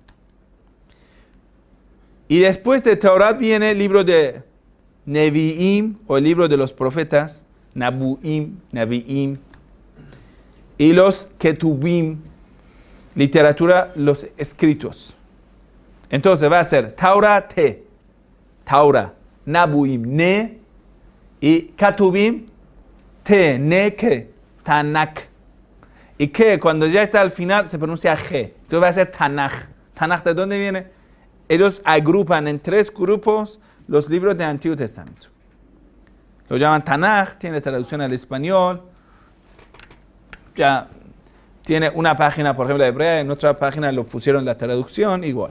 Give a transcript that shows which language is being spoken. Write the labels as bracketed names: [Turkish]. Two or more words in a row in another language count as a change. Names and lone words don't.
[Spanish] Y después de Torah viene el libro de Nevi'im, o el libro de los profetas, Nabuim, Nevi'im, y los Ketubim, literatura, los escritos. Entonces va a ser Taura, Taura, Nabuim, Ne, y Ketubim, Te, Ne, Ke, Tanakh. Y que cuando ya está al final se pronuncia G. Entonces va a ser Tanaj. ¿Tanaj de dónde viene? Ellos agrupan en 3 grupos los libros del Antiguo Testamento. Lo llaman Tanaj, tiene traducción al español. Ya tiene una página, por ejemplo, de hebrea, en otra página lo pusieron la traducción, igual.